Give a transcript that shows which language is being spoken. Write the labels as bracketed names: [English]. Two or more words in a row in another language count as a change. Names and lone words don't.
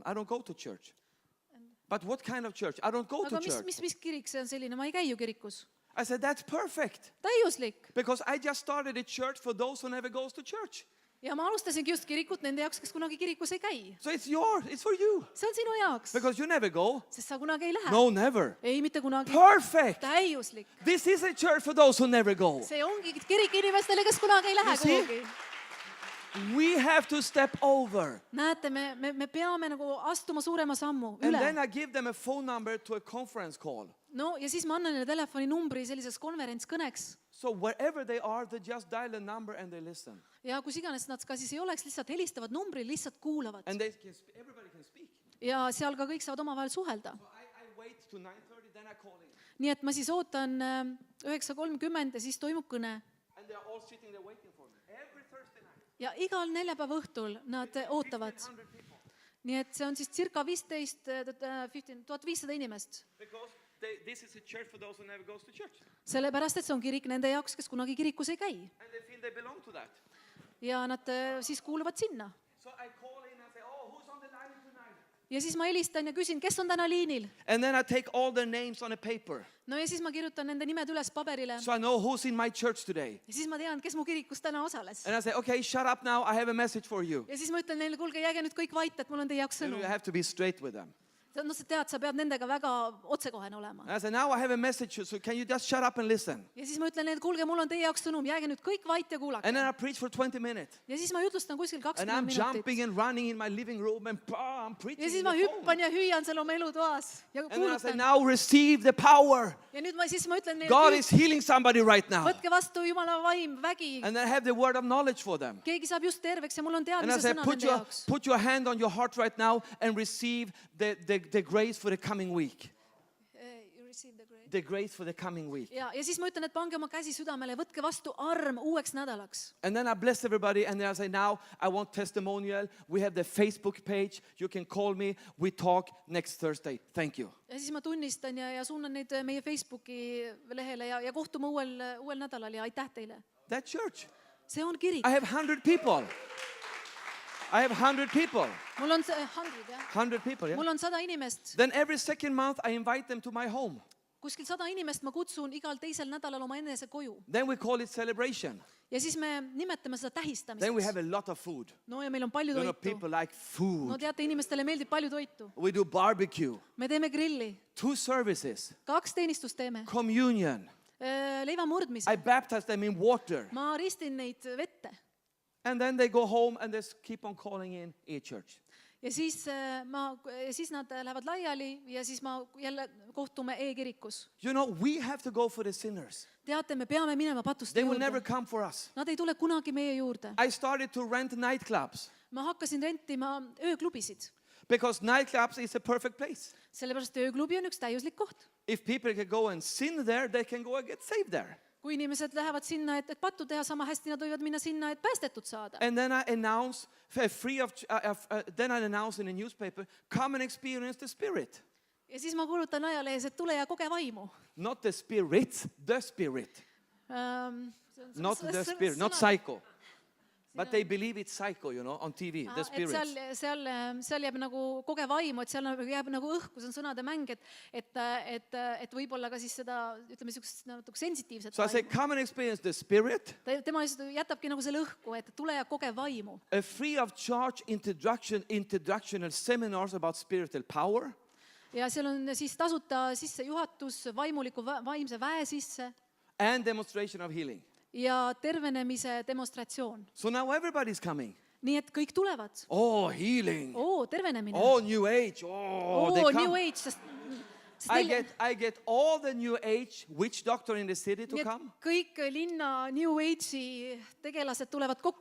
[English] I don't go to church. But what kind of church? I don't go to [Estonian] Aga [English] church. [Estonian] mis kirik see on selline, ma ei käi ju kirikus. [English] I said, that's perfect. [Estonian] Täiuslik. [English] Because I just started a church for those who never goes to church. [Estonian] Ja ma alustasingi just kirikut nende jaoks, kes kunagi kirikus ei käi. [English] So it's yours, it's for you. [Estonian] See on sinu jaoks, [English] Because you never go. [Estonian] sest sa kunagi ei lähe. [English] No, never. [Estonian] Ei, mitte kunagi. [English] Perfect. [Estonian] Täiuslik. [English] This is a church for those who never go. [Estonian] See ongi kirik inimestele, kes kunagi ei lähe [English] You see? [Estonian] kuhugi. [English] We have to step over. [Estonian] Näete, me peame nagu astuma suurema sammu [English] And [Estonian] üle. [English] then I give them a phone number to a conference call. [Estonian] No ja siis ma annan neile telefoninumbri selliseks konverentskõneks. [English] So wherever they are, they just dial a number and they listen. [Estonian] Ja kus iganes nad ka siis ei oleks, lihtsalt helistavad numbri, lihtsalt kuulavad. [English] And they can, everybody can speak. [Estonian] Ja seal ka kõik saavad omavahel suhelda. [English] So I wait to 9:30, then I call in. [Estonian] Nii et ma siis ootan 9:30 ja siis toimub kõne. [English] And they're all sitting there waiting for me. Every Thursday night. [Estonian] Ja igal neljapäeva õhtul nad ootavad. [English] 100 people. [Estonian] Nii et see on siis circa 1500 inimest. [English] Because this is a church for those who never goes to church. [Estonian] Sellepärast, et see on kirik nende jaoks, kes kunagi kirikus ei käi. [English] And they feel they belong to that. [Estonian] Ja nad siis kuuluvad sinna. [English] So I call in and say, oh, who's on the line tonight? [Estonian] Ja siis ma helistan ja küsin, kes on täna liinil. [English] And then I take all their names on a paper. [Estonian] No ja siis ma kirjutan nende nimed üles paberile. [English] So I know who's in my church today. [Estonian] Ja siis ma tean, kes mu kirikus täna osales. [English] And I say, okay, shut up now. I have a message for you. [Estonian] Ja siis ma ütlen neile, kuulge, jääge nüüd kõik vait, et mul on teie jaoks [English] And [Estonian] sõnum. [English] you have to be straight with them. [Estonian] No sa tead, sa pead nendega väga otsekohene olema. [English] And I say, now I have a message, so can you just shut up and listen? [Estonian] Ja siis ma ütlen neile, kuulge, mul on teie jaoks sõnum, jääge nüüd kõik vait ja kuulake. [English] And then I preach for 20 minutes. [Estonian] Ja siis ma jutlustan kuskil [English] And [Estonian] 20 [English] I'm [Estonian] minutit. [English] jumping and running in my living room and I'm preaching. [Estonian] Ja siis [English] in [Estonian] ma [English] the phone. [Estonian] hüppan ja hüüan seal oma elutoas ja [English] And then I say, [Estonian] kuulutan. [English] now receive the power. [Estonian] Ja nüüd siis ma ütlen [English] God [Estonian] neile, [English] is healing somebody right now. [Estonian] võtke vastu Jumala vaim, vägi. [English] And then I have the word of knowledge for them. [Estonian] Keegi saab just terveks ja mul on [English] And I [Estonian] teadmise [English] say, [Estonian] sõna nende jaoks. [English] put your hand on your heart right now and receive the grace for the coming week. The grace for the coming week. [Estonian] Ja siis ma ütlen, et pange oma käsi südamele, võtke vastu arm uueks nädalaks. [English] And then I bless everybody and then I say, now I want testimonial. We have the Facebook page. You can call me. We talk next Thursday. Thank you. [Estonian] Ja siis ma tunnistan ja suunan neid meie Facebooki lehele ja kohtume uuel nädalal ja aitäh teile. [English] That church. [Estonian] See on kirik. [English] I have 100 people. I have 100 people. [Estonian] Mul on 100, jah. [English] 100 people, yeah? [Estonian] Mul on 100 inimest. [English] Then every second month I invite them to my home. [Estonian] Kuskil 100 inimest ma kutsun igal teisel nädalal oma enese koju. [English] Then we call it celebration. [Estonian] Ja siis me nimetame seda [English] Then we [Estonian] tähistamiseks. [English] have a lot of food. [Estonian] No ja meil on palju [English] You know, [Estonian] toitu. [English] people like [Estonian] No [English] food. [Estonian] teate, inimestele meeldib palju toitu. [English] We do barbecue. [Estonian] Me teeme grilli. [English] 2 services. [Estonian] 2 teenistust teeme. [English] Communion. [Estonian] Leiva murdmise. [English] I baptize them in water. [Estonian] Ma ristin neid vette. [English] And then they go home and they keep on calling in a church. [Estonian] ja siis nad lähevad laiali ja siis ma jälle kohtume e-kirikus. [English] You know, we have to go for the sinners. [Estonian] Teate, me peame minema patuste [English] They will never [Estonian] juurde. [English] come for us. [Estonian] Nad ei tule kunagi meie juurde. [English] I started to rent nightclubs [Estonian] Ma hakkasin rentima ööklubisid, [English] because nightclubs is a perfect place. [Estonian] sellepärast ööklubi on üks täiuslik koht. [English] If people can go and sin there, they can go and get saved there. [Estonian] Kui inimesed lähevad sinna, et pattu teha, sama hästi nad võivad minna sinna, et päästetud saada. [English] And then I announce then I announce in the newspaper, come and experience the Spirit. [Estonian] Ja siis ma kuulutan ajalehes, et tule ja koge vaimu. [English] Not the Spirit, the Spirit. Not the Spirit, not psycho. But they believe it's psycho, you know, on TV, the Spirit. [Estonian] Seal jääb nagu koge vaimu, et seal jääb nagu õhku, see on sõnade mäng, et võib-olla ka siis seda, ütleme, niisugust natuke sensitiivset [English] So I say, [Estonian] vaimu. [English] come and experience the Spirit. [Estonian] Tema lihtsalt jätabki nagu selle õhku, et tule ja koge vaimu. [English] A free of charge introductional seminars about spiritual power. [Estonian] Ja seal on siis tasuta sissejuhatus vaimuliku vaimse väe sisse [English] And demonstration of healing. [Estonian] ja tervenemise demonstratsioon. [English] So now everybody's coming. [Estonian] Nii et kõik tulevad. [English] Oh, healing. [Estonian] Tervenemine. [English] Oh, New Age. Oh, they [Estonian] New [English] come. [Estonian] Age, sest [English] I get all the New Age witch doctor in the city to [Estonian] nii et [English] come. [Estonian] kõik linna New Age'i tegelased tulevad kokku,